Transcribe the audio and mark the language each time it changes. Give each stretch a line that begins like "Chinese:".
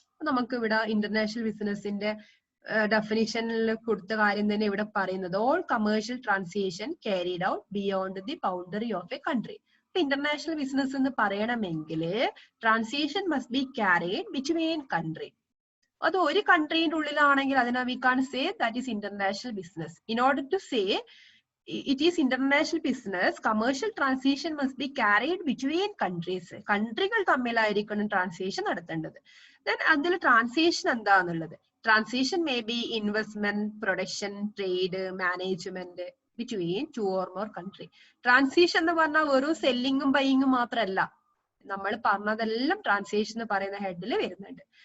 Malayalam: നമുക്ക് ഇവിടെ ഇന്റർനാഷണൽ ബിസിനസിന്റെ ഡെഫിനിഷനിൽ കൊടുത്ത കാര്യം തന്നെ ഇവിടെ പറയുന്നത്,
English: All commercial transaction carried out beyond the boundary of a country.
Malayalam: ഇപ്പൊ
English: international business
Malayalam: എന്ന് പറയണമെങ്കിൽ
English: Transaction must be carried between country.
Malayalam: അത് ഒരു കൺട്രീന്റെ ഉള്ളിലാണെങ്കിൽ അതിനെ
English: We can say that is international business. In order to say it is international business, commercial transaction must be carried between countries.
Malayalam: കൺട്രികൾ തമ്മിലായിരിക്കണം transaction നടത്തേണ്ടത്.
English: then
Malayalam: അതിൽ transaction എന്താന്നുള്ളത്,
English: Transaction may be investment, production, trade, management between 2 or more country.
Malayalam: Transaction എന്ന് പറഞ്ഞാൽ വെറും സെല്ലിങ്ങും ബൈയിങ്ങും മാത്രമല്ല. നമ്മൾ പറഞ്ഞതെല്ലാം transaction എന്ന് പറയുന്ന ഹെഡിൽ വരുന്നുണ്ട്.